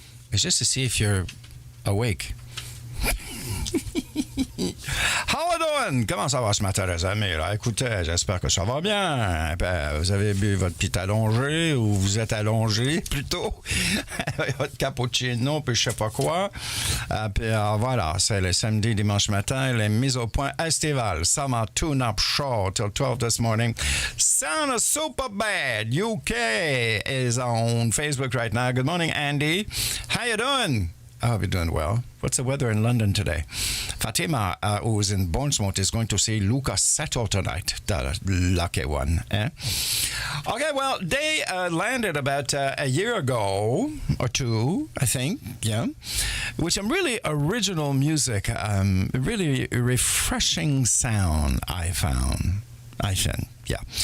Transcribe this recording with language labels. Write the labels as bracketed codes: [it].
[en] It's just to see if you're awake. How you doing? done? [fr] Comment ça va ce matin, les amis? Là? Écoutez, j'espère que ça va bien. Ben, vous avez bu votre petit allongé ou vous êtes allongé plutôt. Votre cappuccino, puis je sais pas quoi. Puis voilà, c'est le samedi, dimanche matin, les mises au point estivales. [en] Summer Tune-Up Show till 12 this morning. Sound super bad. UK is on Facebook right now. Good morning, Andy. How you doing? I hope you're doing well. What's the weather in London today? Fatima, who's in Bournemouth, is going to see Lucas Settle tonight. The lucky one. Eh? Okay, well, they landed about a year ago or two, I think, yeah, with some really original music, really refreshing sound, I found. Yeah.